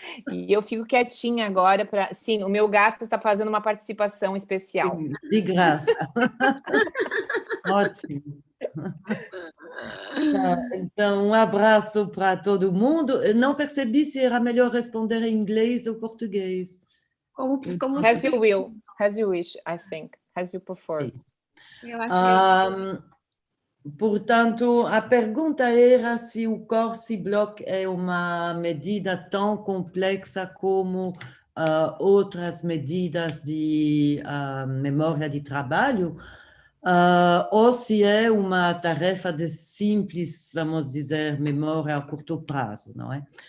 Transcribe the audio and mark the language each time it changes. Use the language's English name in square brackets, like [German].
[Portuguese] E eu fico quietinha agora para... Sim, o meu gato está fazendo uma participação especial. De graça. Ótimo. Então, um abraço para todo mundo. Eu não percebi se era melhor responder em inglês ou português. [English] As you will, as you wish, I think, as you prefer. [Portuguese] Eu acho Portanto, a pergunta era se o Corsi Block é uma medida tão complexa como outras medidas de memória de trabalho, ou se é uma tarefa de simples, vamos dizer, memória a curto prazo, não é?